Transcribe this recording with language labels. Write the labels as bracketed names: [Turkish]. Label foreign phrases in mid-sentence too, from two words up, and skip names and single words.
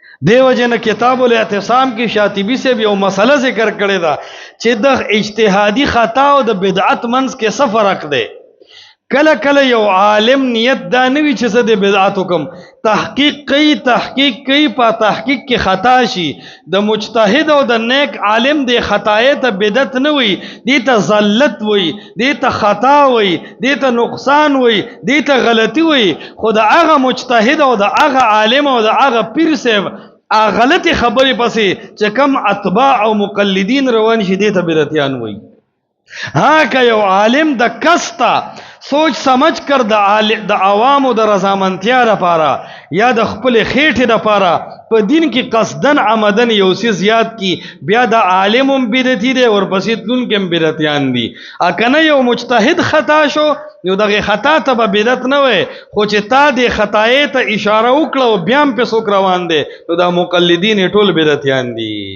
[Pashto] دیو جن کتاب الاعتصام کی شاطبی [Urdu] سے بھی [Pashto] او مسئلہ ذکر کړی دا چې د اجتهادي خطا او د بدعت منځ کې څه فرق دی. کله کله یو عالم نیت دا نوي چې څه د بدعت حکم تحقیق کوي په تحقیق کې خطا شي. د مجتهد او د نیک عالم د خطای ته بدعت نه وي، دې ته زلت وي، دې ته خطا وي، دې ته نقصان وي، دې ته غلطي وي. خو د هغه مجتهد او د هغه عالم او د هغه پیر صاحب غلطی خبرې پسې چې کم اتباع او مقلدین روان شي دې ته بدعتیان وي. ها که یو عالم د کستا [Urdu] سوچ سمجھ کر [Pashto] د عوامو د رضامندتیا لپاره یا د خپل خېټې لپاره په دین کې قصدن عمدن یو څه زیات کی، بیا د عالم هم بدعتي دی ورپسې تلونکي هم بدعتیان دي. کنه یو مجتهد خطا شو نو دغه خطا ته به بدعت نه وي، خو چې تا د خطای ته اشاره وکړه او بیا هم پې څوک روان دی نو دا مقلدین ټول بدعتیان دي.